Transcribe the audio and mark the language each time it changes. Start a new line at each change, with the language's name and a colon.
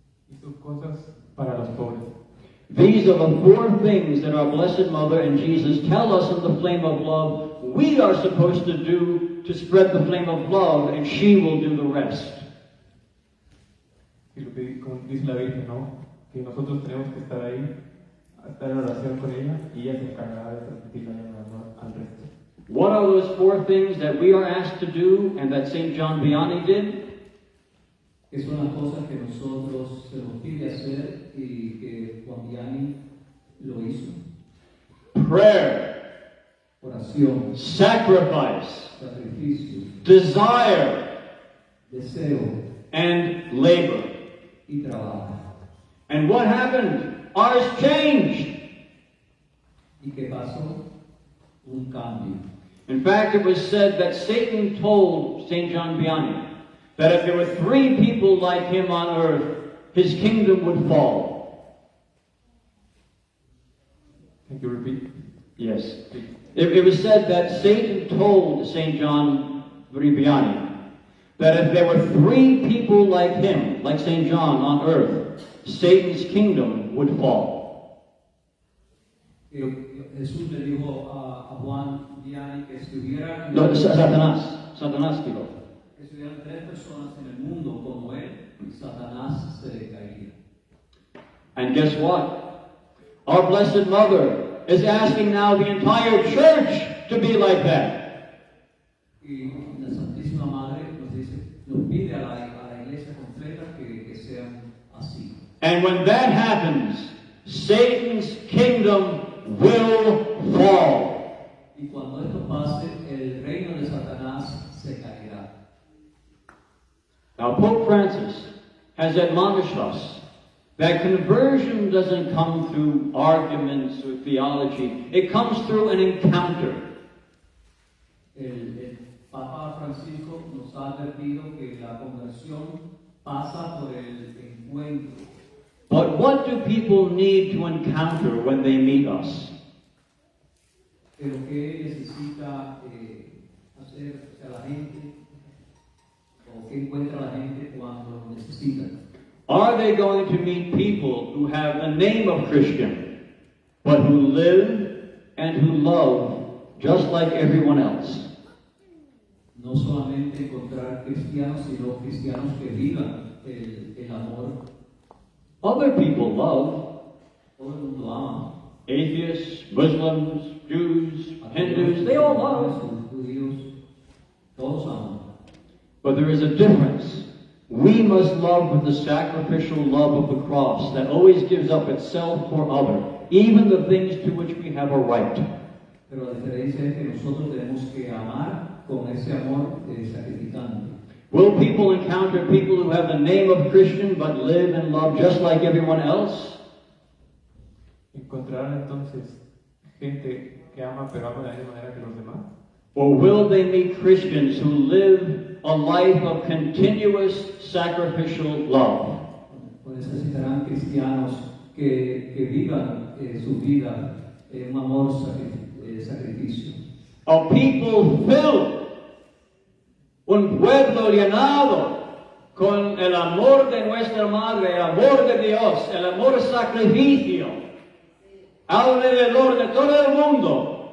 Spanish: Hizo cosas para los pobres.
English: These are the 4 things that our Blessed Mother and Jesus tell us in the flame of love we are supposed to do to spread the flame of love, and she will do the rest.
Spanish: Y lo que dice la Virgen, ¿no? Que nosotros tenemos que estar ahí, estar en oración con ella, y ella se encargará de transmitir la llama de amor al resto.
English: What are those 4 things that we are asked to do and that St. John Vianney did?
Spanish: que son las cosas que nosotros se nos pide hacer y que Juan Vianney lo hizo.
English: Prayer,
Spanish: Oración,
English: sacrifice,
Spanish: sacrificio,
English: desire,
Spanish: deseo
English: and labor.
Spanish: y trabajo.
English: And what happened? Ours changed.
Spanish: ¿Y qué pasó? Un cambio.
English: In fact, it was said that Satan told St. John Vianney that if there were 3 people like him on earth, his kingdom would fall. Can you repeat? Yes. It was said that Satan told St. John Vianney that if there were 3 people like him, like St. John on earth, Satan's kingdom would fall.
Spanish: Jesús le dijo a Juan Vianney que si hubieran No, Satanás dijo. que si hubieran 3 personas en el mundo como él, Satanás se le caería.
English: And guess what? Our Blessed Mother is asking now the entire church to be like that.
Spanish: Y la Santísima Madre nos pide a la iglesia completa que sean así.
English: And when that happens, Satan's kingdom will fall.
Spanish: Y cuando esto pase, el reino de Satanás se caerá.
English: Now, Pope Francis has admonished us that conversion doesn't come through arguments or theology. It comes through an encounter.
Spanish: El Papa Francisco nos ha advertido que la conversión pasa por el encuentro.
English: But what do people need to encounter when they meet us?
Spanish: Pero ¿qué necesita hacer la gente? ¿O qué encuentra la gente cuando lo necesitan?
English: Are they going to meet people who have the name of Christian, but who live and who love just like everyone else?
Spanish: No solamente encontrar cristianos, sino cristianos que vivan el amor.
English: Other people love.
Spanish: Todo el mundo ama.
English: Atheists, Muslims, Jews, Hindus, they all love.
Spanish: Judíos, todos aman.
English: But there is a difference. We must love with the sacrificial love of the cross that always gives up itself for other, even the things to which we have a right.
Spanish: Pero la diferencia es que nosotros tenemos que amar con ese amor sacrificante.
English: Will people encounter people who have the name of Christian but live and love just like everyone else?
Spanish: Encontrarán entonces gente que ama pero ama de la misma manera que los demás.
English: Or will they meet Christians who live a life of continuous sacrificial love?
Spanish: O necesitarán cristianos que vivan su vida en un amor sacrificio.
English: A people filled,
Spanish: un pueblo llenado con el amor de nuestra Madre, el amor de Dios, el amor sacrificio, alrededor de todo el mundo.